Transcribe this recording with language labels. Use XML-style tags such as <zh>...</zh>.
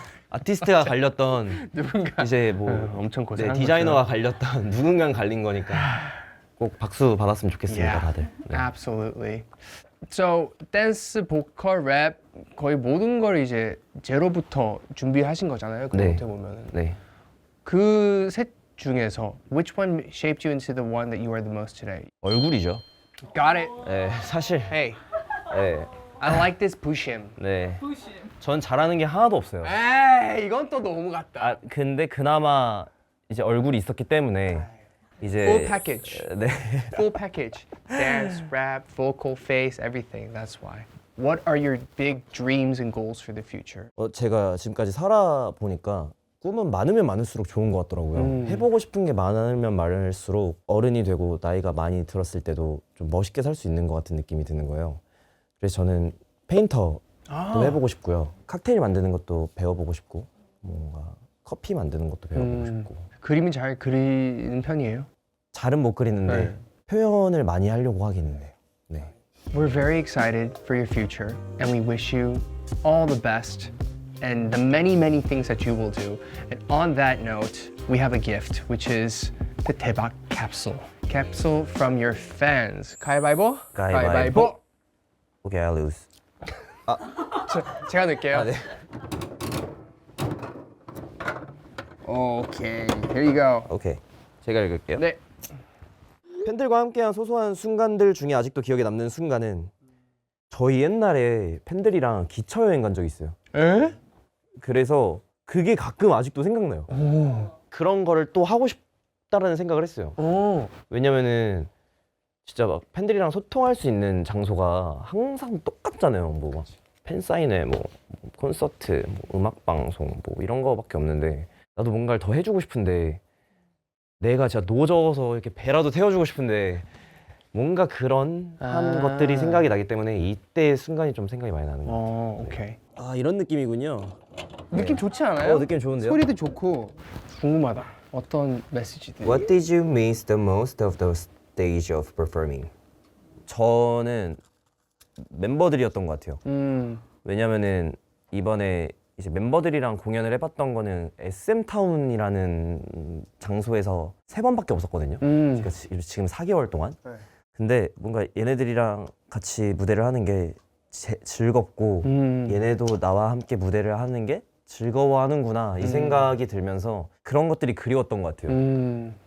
<ko>아티스트가 갈렸던 누군가 이제 뭐 엄청 네, 고생한 디자이너가 갈렸던 누군가 갈린 거니까 꼭 박수 받았으면 좋겠습니다, 다들. 네.</ko> <en>Absolutely. So</en> <ko>댄스, 보컬, 랩 거의 모든 걸 이제 제로부터 준비하신 거잖아요. 네. 어떻게 보면은 네. 그 셋 중에서</ko> <en>which one shaped you into the one that you are the most today?</en> <ko>얼굴이죠.</ko> <en>Got it.</en> <ko>네, 사실.</ko> <en>Hey,</en> <ko>네.</ko> <en>I like this Bushim.</en> <ko>네. 부심. 전 잘하는 게 하나도 없어요. 에이, 이건 또 너무 같다. 아, 근데 그나마 이제 얼굴이 있었기 때문에 이제</ko> <en>Full package.</en> <ko>네.</ko> <en>Full package. Dance, rap, vocal, face, everything. That's why. What are your big dreams and goals for the future?</en> <ko>제가 지금까지 살아보니까 꿈은 많으면 많을수록 좋은 것 같더라고요. 해보고 싶은 게 많으면 많을수록 어른이 되고 나이가 많이 들었을 때도 좀 멋있게 살 수 있는 것 같은 느낌이 드는 거예요. 그래서 저는 페인터도 해보고 싶고요. 칵테일 만드는 것도 배워보고 싶고 뭔가 커피 만드는 것도 배워보고 싶고 그림은 잘 그리는 편이에요? 잘은 못 그리는데 네. 표현을 많이 하려고 하기는 해요. 네.</ko> <en>We're very excited for your future and we wish you all the best and the many, many things that you will do. And on that note, we have a gift, which is the 대박 capsule. Capsule from your fans.</en> <ko>가위바위보? 가위바위보.</ko> <en>Okay, I lose.</en> <ko>제가 넣을게요. 네. 오케이,</ko> <en>here you go.</en> <ko>오케이. 제가 읽을게요. 네. 팬들과 함께한 소소한 순간들 중에 아직도 기억에 남는 순간은 저희 옛날에 팬들이랑 기차 여행 간 적이 있어요. 에? 그래서 그게 가끔 아직도 생각나요. 그런 거를 또 하고 싶다라는 생각을 했어요. 오. 왜냐면은 진짜 막 팬들이랑 소통할 수 있는 장소가 항상 똑같잖아요. 뭐 팬사인회, 뭐 콘서트, 뭐 음악 방송, 뭐 이런 거밖에 없는데 나도 뭔가를 더 해주고 싶은데 내가 진짜 노져서 이렇게 배라도 태워주고 싶은데 뭔가 그런 한 것들이 생각이 나기 때문에 이때의 순간이 좀 생각이 많이 나는 것 같아요. 오케이. 아 이런 느낌이군요. 느낌 좋지 않아요? 느낌 좋은데요? 소리도 좋고 궁금하다. 어떤 메시지들?</ko> <en>What did you miss the most of the stage of performing?</en> <ko>저는 멤버들이었던 것 같아요. 왜냐면은 이번에 이제 멤버들이랑 공연을 해봤던 거는 SM 타운이라는 장소에서 3번밖에 없었거든요. 그러니까 지금 4개월 동안. 네. 근데 뭔가 얘네들이랑 같이 무대를 하는 게 즐겁고 얘네도 나와 함께 무대를 하는 게 즐거워하는구나 이 생각이 들면서 그런 것들이 그리웠던 것 같아요.</ko>